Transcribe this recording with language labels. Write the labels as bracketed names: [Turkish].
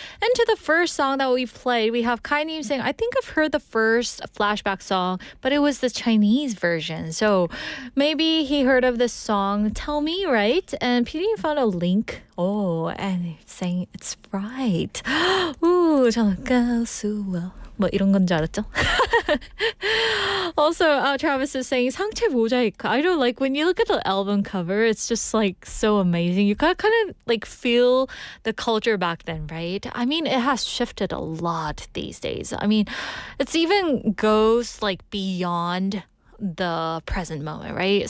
[English] And to the first song that we played, we have Kai-nim saying, I think I've heard the first Flashback song, but it was the Chinese version. So maybe he heard of this song, Tell Me, right? And PD found a link. Oh, and he's saying it's right. [Korean] Ooh, 저는 가수와 뭐 이런 건 줄 알았죠? [English] Also, Travis is saying [Korean] 상체 모자이크. [English] I don't like when you look at the album cover, it's just like so amazing. You gotta kind of like feel the culture back then, right? I mean, it has shifted a lot these days. I mean, it's even goes like beyond the present moment, right?